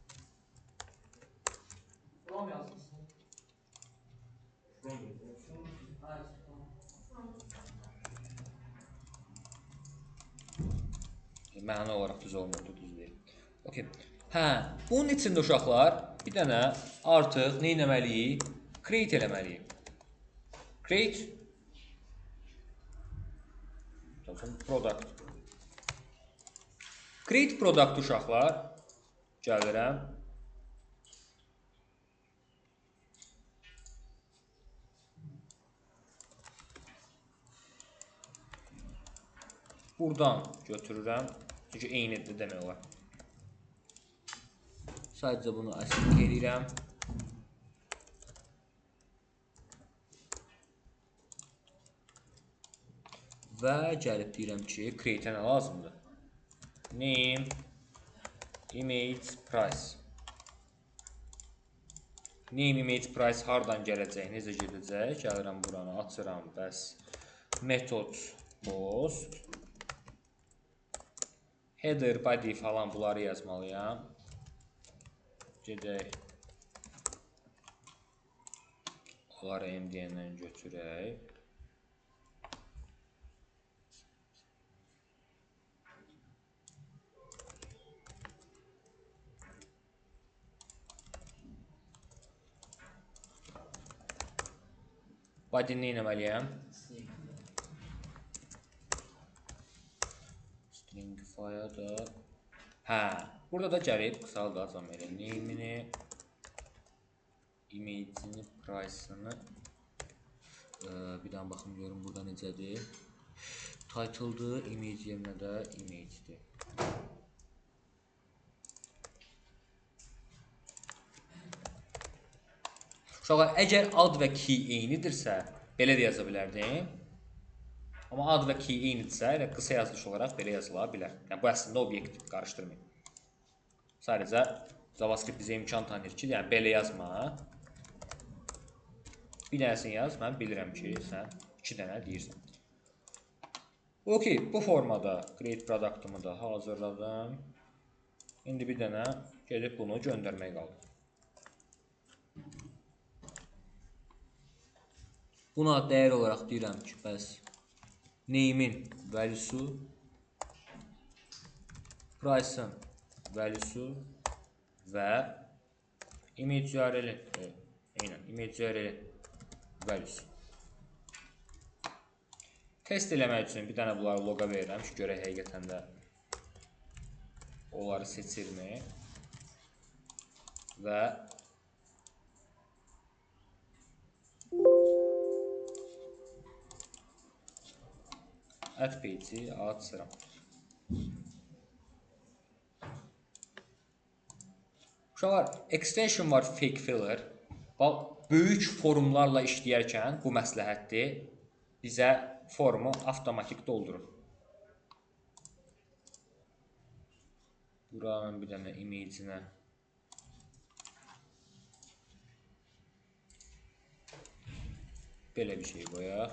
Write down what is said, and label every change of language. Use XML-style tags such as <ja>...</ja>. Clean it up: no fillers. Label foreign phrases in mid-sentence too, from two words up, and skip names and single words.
<az>From yazmışsın. Evet. Məna olaraq düz olmadı, düz deyil. Okay. Hə, bunun içində uşaqlar bir dənə artıq nə etməliyik? Create eləməliyik.</az> <en>Create product. Create product</en> <az>uşaqlar gəlirəm. Buradan götürürəm. Çünki eynidir demək olar. Sadəcə bunu async edirəm. Və gəlib deyirəm ki, create-ə nə lazımdır?</az> <en>Name, image, price. Name, image, price</en> <az>hardan gələcək, necə gedəcək? Gəlirəm buranı, açıram, bəs</az> <en>method post.</en> <az>Header, body falan bunları yazmalıyam. Gedək. Onları MDN-dən götürək. Body-ni nə etməliyəm? Stringify-a da. Hə, burada da gəlib qısaldacam elə name-ini, image-ini, price-ını. Bir dənə baxım görüm burada necədir. Title-dır, image yerinə də image-dir. Uşaqlar, əgər ad və key eynidirsə, belə də yaza bilərdim. Amma ad və key eynidirsə, elə qısa yazılış olaraq belə yazıla bilər. Yəni, bu əslində obyekt qarışdırmayın. Sadəcə, JavaScript bizə imkan tanıyır ki, yəni belə yazma. Bir dənəsini yaz, mən bilirəm ki, sən 2 dənə deyirsən. Ok, bu formada</az> <en>create product-</en> <az>ımı da hazırladım. İndi bir dənə gedib bunu göndərmək qaldı. Buna dəyər olaraq deyirəm ki, bəs name-in value'su, price-ın value'su və</az> <en>image URL-</en> <az>in,</az> <en>image URL-</en> <az>in value'su. Test eləmək üçün bir dənə bunları loqa verirəm ki, görək həqiqətən də onları seçirmi və</az> <en>add page-</en> <az>i açıram. Uşaqlar, extension var</az> <en>fake filler.</en> <az>Böyük formlarla işləyərkən bu məsləhətdir. Bizə formu avtomatik doldurur. Buranın bir dənə image-inə belə bir şey qoyaq.</az>